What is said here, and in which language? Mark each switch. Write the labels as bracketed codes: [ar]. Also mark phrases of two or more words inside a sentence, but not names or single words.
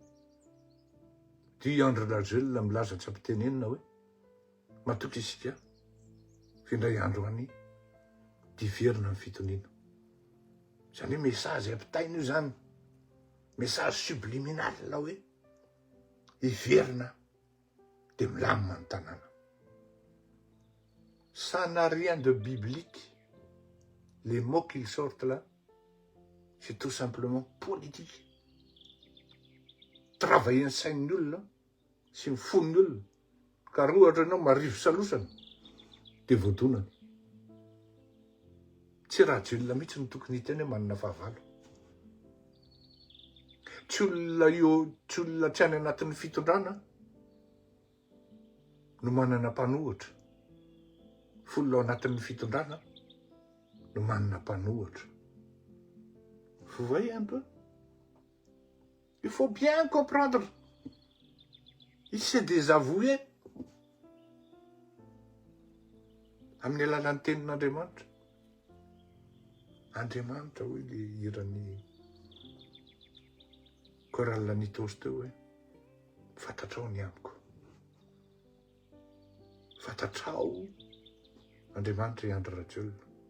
[mg] Dia Andry Rajoelina milaza tsy ampitenenina hoe mahatoky isika fa indray andro any hiverina ny fitoniana. Zany hoe message ampitaina io zany. [fr] Message subliminal [mg] la hoe hiverina de milamina ny tanàna. [fr] Ça n'a rien de biblique. Les mots qui sortent là, c'est tout simplement politique. [mg] Travailler sain'ny olona sy ny fon'ny olona. Ka raha ohatra ianao marivo salosana de voadonana. Tsy Rajoelina mihitsy ny tokony hiteny hoe manana fahavalo. Tsy olona tsy any anatin'ny fitondrana no manana mpanohitra. Folo ao anatin'ny fitondrana no manana mpanohitra. [fr] Vous voyez un peu? Il faut bien comprendre. Il s'est désavoué [mg] amin'ny alalan'ny tenin'Andriamanitra. Andriamanitra hoy le hiran'ny chorale Nitosy teo hoe fantatrao ny amiko. Fantatrao Andriamanitra i Andry Rajoelina.